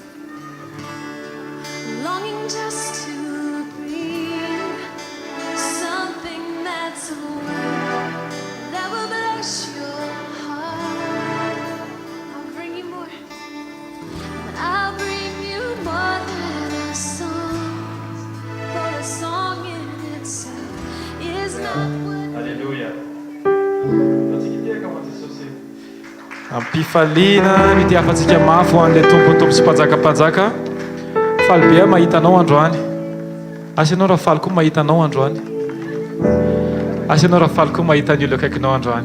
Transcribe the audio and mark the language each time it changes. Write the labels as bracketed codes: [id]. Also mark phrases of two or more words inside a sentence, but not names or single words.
[en] bring something that's a word that will bless your heart. I'll bring you more, and I'll bring you more than a song, for a song in itself is not what. Alléluia. [mg] Ampifaliana mitiafantsika mafy ho an'ilay tompontompo sy mpanjakapanjaka. Faly be mahita anao androany. Asa ianao raha faly koa mahita anao androany. Asa ianao raha faly koa mahita ny olo akaikinao androany.